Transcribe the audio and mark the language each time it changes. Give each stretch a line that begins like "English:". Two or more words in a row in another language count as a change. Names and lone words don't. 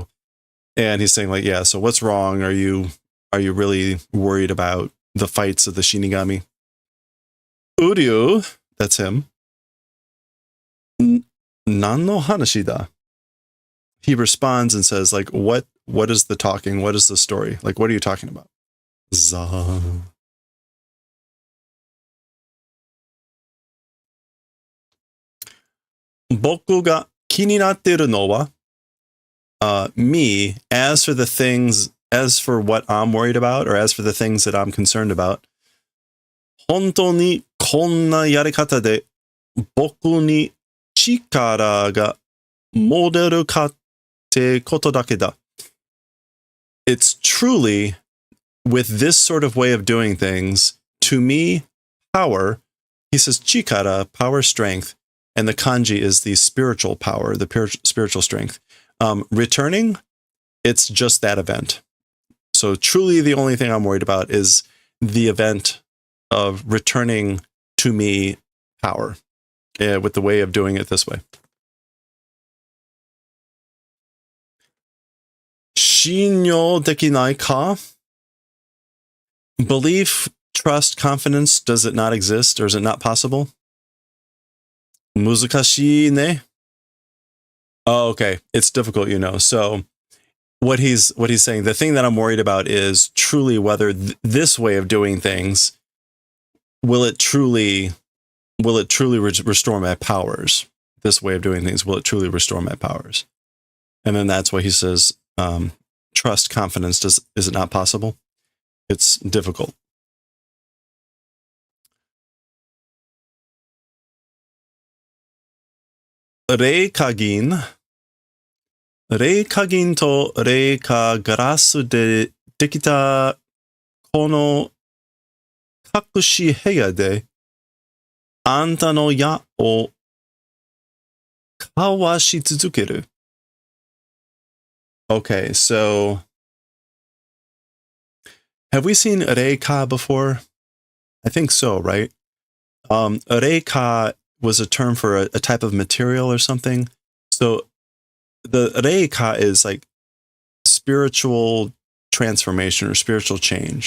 English: And he's saying like, yeah, so what's wrong? Are you really worried about the fights of the Shinigami?
Japanese: Uryu,
English: that's him.
Japanese: 何の話だ?
English: He responds and says like, what is the talking? What is the story? Like, what are you talking about?
Japanese: ざ。僕が気になってのは,
English: me, as for what I'm worried about, or as for the things that I'm concerned about,
Japanese: 本当にこんなやり方で僕に力が持てるかってことだけだ.
English: It's truly, with this sort of way of doing things, to me, power, he says chikara, power, strength, and the kanji is the spiritual power, the spiritual strength. Returning, it's just that event. So truly the only thing I'm worried about is the event of returning to me power with the way of doing it this way.
Japanese: 信用できないか?
English: Belief, trust, confidence, does it not exist or is it not possible?
Japanese: 難しいね?
English: Oh, okay. It's difficult, you know. So what he's saying, the thing that I'm worried about is truly whether this way of doing things, will it truly restore my powers? This way of doing things, will it truly restore my powers? And then that's why he says, trust, confidence, is it not possible? It's difficult.
Japanese: 霊化銀と霊化ガラスでできたこの隠し部屋であんたの矢をかわし続ける.
English: Okay, so have we seen reika before? I think so, right? Reika was a term for a type of material or something. So the reika is like spiritual transformation or spiritual change.